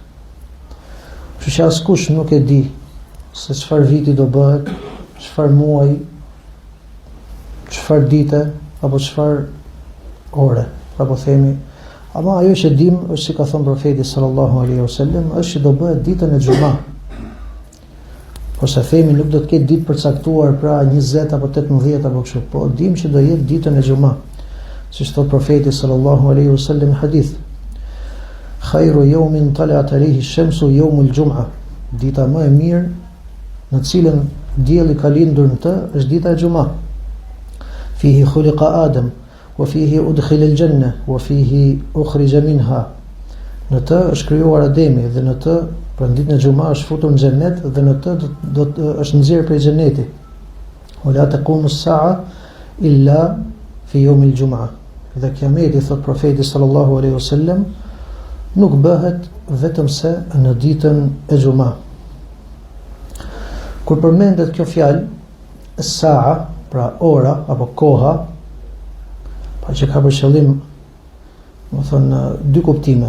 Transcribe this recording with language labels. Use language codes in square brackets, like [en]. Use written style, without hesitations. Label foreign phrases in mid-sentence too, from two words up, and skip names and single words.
[sq] Kështu që askush nuk e di se çfarë viti do bëhet, çfarë muaji, çfarë dite apo çfarë ore, apo themi, ama ajo që dim është si ka thënë profeti [ar] صلى الله عليه وسلم, [sq] është që do bëhet ditën e xumë. Po se themi nuk do të ketë ditë përcaktuar, pra 20 apo 18 apo kështu, po dim që do jetë ditën e xumë. Siç thot profeti [ar] صلى الله عليه وسلم [sq] në hadith, [ar] خير يوم طلعت عليه الشمس يوم الجمعة. [sq] Dita më e mirë në cilën dielli ka lindur në të është dita e xumë. [ar] فيه خلق آدم وفيه أدخل الجنة وفيه أخرج منها. [sq] Në të është krijuar Ademi dhe në të, pra në ditën e xumë është futur në xhenet dhe në të është nxjerrë prej xheneti. [ar] ولا تقوم الساعة إلا في يوم الجمعة. [sq] Dhe kiameti, thot profeti [ar] صلى الله عليه وسلم, [sq] nuk bëhet vetëm se në ditën e xumë. Kur përmendet kjo fjalë as-sa'a, pra ora apo koha, pa që ka për qëllim, më thonë, dy kuptime.